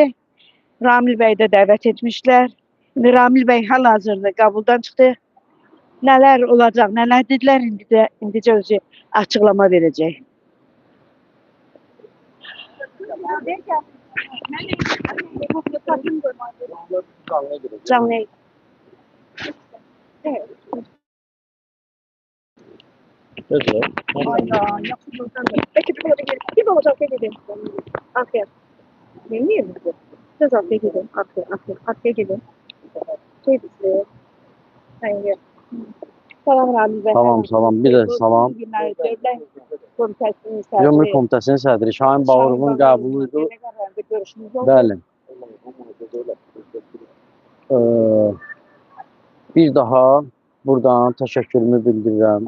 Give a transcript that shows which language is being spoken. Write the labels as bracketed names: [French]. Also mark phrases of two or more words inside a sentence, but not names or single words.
[Azerbaijani] Ramil bəy də dəvət etmişlər. İndi Ramil bəy hal-hazırda qəbuldan çıxdı. Nələr olacaq, nələr dedilər, indicə özü açıqlama verəcək. Canlı. [Turkish] Aynen, yapsın. Peki bir olacak dedim. Arkaya. Memnun musun? Söz arkaya gidin. Arkaya gidin. Şey bizi. Hayır. [Azerbaijani] Salam Ramil bəy. Salam. Bir də salam. Cümhur Komitəsinin sədri Şahin Bağırovun qəbuluydu. Bəli. Bir daha buradan təşəkkürümü bildirirəm.